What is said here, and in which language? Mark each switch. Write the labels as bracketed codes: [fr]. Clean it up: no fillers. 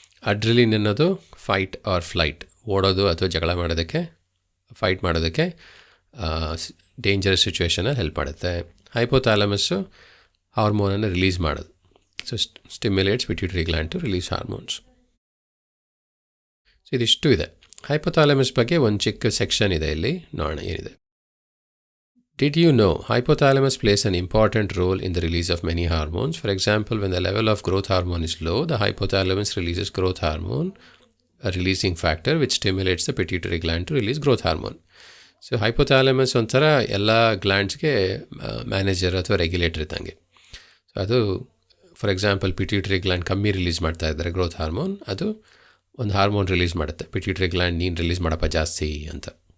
[kn] ಅಡ್ರಿಲಿನ್ ಅನ್ನೋದು fight R flight, ಓಡೋದು ಅಥವಾ ಜಗಳ ಮಾಡೋದಕ್ಕೆ, ಫೈಟ್ ಮಾಡೋದಕ್ಕೆ ಡೇಂಜರಸ್ ಸಿಚುವೇಷನಲ್ಲಿ ಹೆಲ್ಪ್ ಮಾಡುತ್ತೆ. ಹೈಪೋಥಾಲಮಸ್ಸು ಹಾರ್ಮೋನನ್ನು ರಿಲೀಸ್ ಮಾಡೋದು. So [en] Stimulates pituitary gland to release hormones. [kn] So ಇದಿಷ್ಟು ಇದೆ. ಹೈಪೋಥಾಲಮಸ್ ಬಗ್ಗೆ ಒಂದು ಚಿಕ್ಕ ಸೆಕ್ಷನ್ ಇದೆ, ಇಲ್ಲಿ ನೋಡೋಣ ಏನಿದೆ. [en] Did you know hypothalamus plays an important role in the release of many hormones? For example, when the level of growth hormone is low, the hypothalamus releases growth hormone, a releasing factor which stimulates the pituitary gland to release growth hormone. [kn] So hypothalamus ಒಂಥರ ಎಲ್ಲ ಗ್ಲ್ಯಾಂಡ್ಸ್ಗೆ manager ಅಥವಾ regulator ಇದ್ದಂಗೆ. So ಅದು [en] for example [kn] pituitary gland ಕಮ್ಮಿ release ಮಾಡ್ತಾ ಇದ್ದಾರೆ growth hormone, ಅದು ಒಂದು ಹಾರ್ಮೋನ್ ರಿಲೀಸ್ ಮಾಡುತ್ತೆ, ಪಿಟ್ಯೂಟರಿ ಗ್ಲ್ಯಾಂಡ್ ನೀನು ರಿಲೀಸ್ ಮಾಡಪ್ಪ ಜಾಸ್ತಿ ಅಂತ.